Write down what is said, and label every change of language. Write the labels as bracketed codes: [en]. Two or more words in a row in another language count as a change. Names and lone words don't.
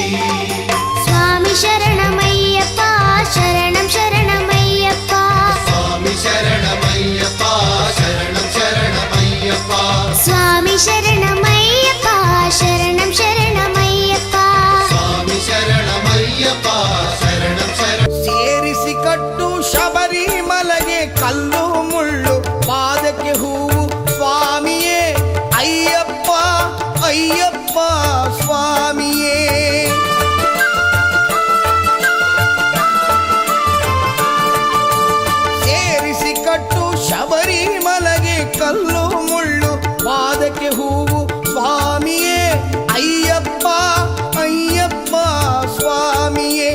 [te] స్వామి శరణమయ్యప్ప, శరణం శరణమయ్యప్ప. స్వామి శరణమయ్యప్ప, శరణం శరణమయ్యప్ప. స్వామి శరణమయ్యప్ప, శరణం శరణమయ్యప్ప. స్వామి శరణమయ్యప్ప, శరణం శరణ. [kn] ಸೇರಿಸಿ ಕಟ್ಟು ಶಬರಿಮಲೆಗೆ ಕಲ್ಲು ಮುಳ್ಳು, ಪಾದಕ್ಕೆ ಹೂವು ಸ್ವಾಮಿಯೇ, ಅಯ್ಯಪ್ಪ ಅಯ್ಯಪ್ಪ ಸ್ವಾಮಿಯೇ. ಸೇರಿಸಿ ಕಟ್ಟು ಶಬರಿಮಲೆಗೆ ಕಲ್ಲು ಮುಳ್ಳು, ಪಾದಕ್ಕೆ ಹೂವು ಸ್ವಾಮಿಯೇ, ಅಯ್ಯಪ್ಪ ಅಯ್ಯಪ್ಪ ಸ್ವಾಮಿಯೇ.